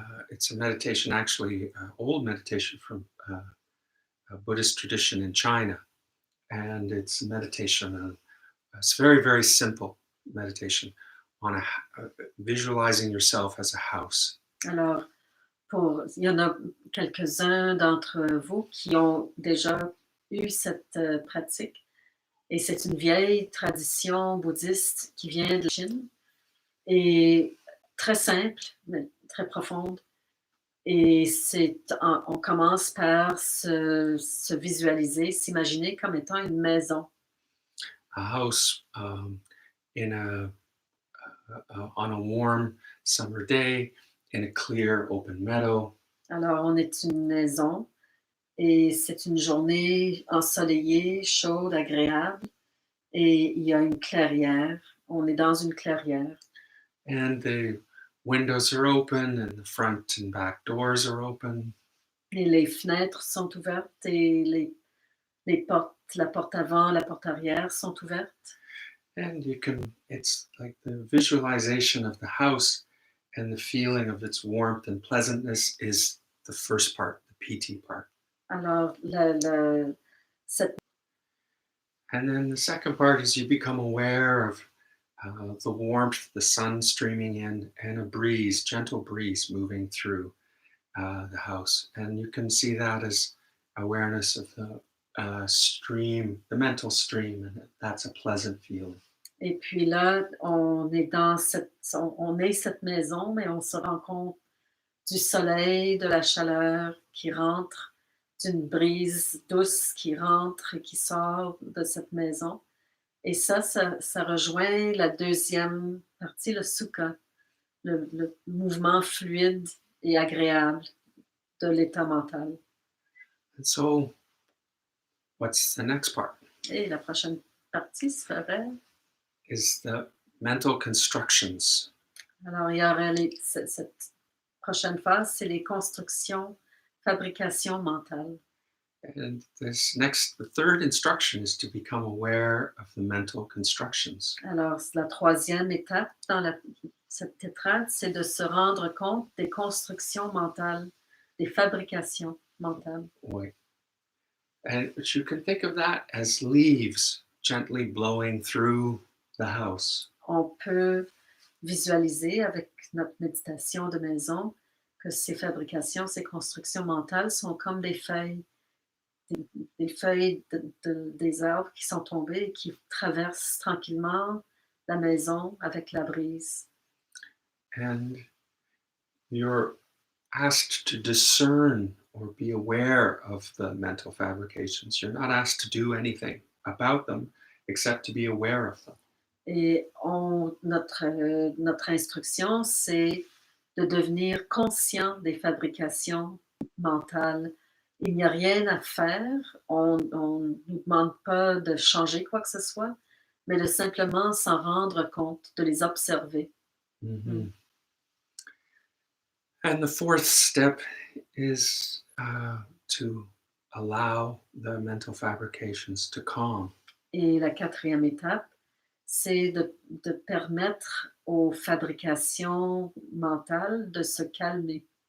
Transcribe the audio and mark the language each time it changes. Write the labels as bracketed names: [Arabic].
[English] It's a meditation, actually, old meditation from a Buddhist tradition in China. And it's a meditation on, it's very, very simple meditation on visualizing yourself as a house. [French] Alors, il y en a quelques-uns d'entre vous qui ont déjà eu cette pratique. Et c'est une vieille tradition bouddhiste qui vient de Chine et très simple, mais très profonde. Et on commence par se visualiser, s'imaginer comme étant une maison. [English] A house in on a warm summer day in a clear open meadow. [French] Alors, on est une maison et c'est une journée ensoleillée, chaude, agréable. Et il y a une clairière. On est dans une clairière. [English] And the windows are open and the front and back doors are open. [French] Et les fenêtres sont ouvertes et les portes, la porte avant, la porte arrière sont ouvertes. [English] And it's like the visualization of the house and the feeling of its warmth and pleasantness is the first part, the Piti part. [French] Alors, cette [English] And then the second part is you become aware of the warmth, the sun streaming in, and a breeze, gentle breeze moving through the house. And you can see that as awareness of the stream, the mental stream, and that's a pleasant feeling. [French] Et puis là, on est cette maison, mais on se rend compte du soleil, de la chaleur qui rentre, d'une brise douce qui rentre et qui sort de cette maison. Et ça rejoint la deuxième partie, le Sukha, le mouvement fluide et agréable de l'état mental. [English] And so, what's the next part? [French] Et la prochaine partie serait... [English] Is the mental constructions. [French] Alors, il y aurait cette prochaine phase, c'est les constructions, fabrications mentales. [English] And the third instruction is to become aware of the mental constructions. [French] Alors, la troisième étape dans cette tétrade, c'est de se rendre compte des constructions mentales, des fabrications mentales. [English] Right. And but you can think of that as leaves gently blowing through the house. [French] On peut visualiser avec notre méditation de maison que ces fabrications, ces constructions mentales sont comme des feuilles, des feuilles des arbres qui sont tombées et qui traversent tranquillement la maison avec la brise. [English] And you're asked to discern or be aware of the mental fabrications. You're not asked to do anything about them except to be aware of them. [French] Et notre instruction, c'est de devenir conscient des fabrications mentales. Il n'y a rien à faire, on ne nous demande pas de changer quoi que ce soit, mais de simplement s'en rendre compte, de les observer. Mm-hmm. [English] And the fourth step is to allow the mental fabrications to calm. [French] Et la quatrième étape, c'est de permettre aux fabrications mentales de se calmer.